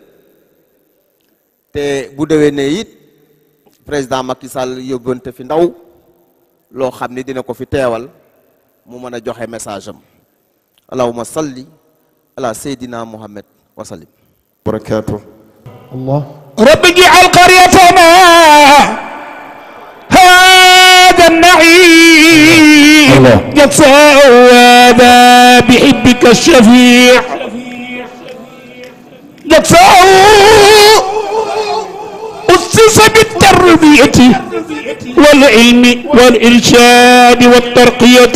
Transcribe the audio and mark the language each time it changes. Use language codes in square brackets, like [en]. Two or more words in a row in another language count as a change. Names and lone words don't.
[wo] te bu déwénee it président Macky Sall yóbbante fi ndaw loo xam ni dina ko fi teewal mu mën a joxe message am [ar] اللهم صل على سيدنا محمد وسلم barakaatu الله رب اجعل قريتنا هذا النعيم قد سوى بحبك الشفيع قد أسس بالتربية والعلم والإرشاد والترقية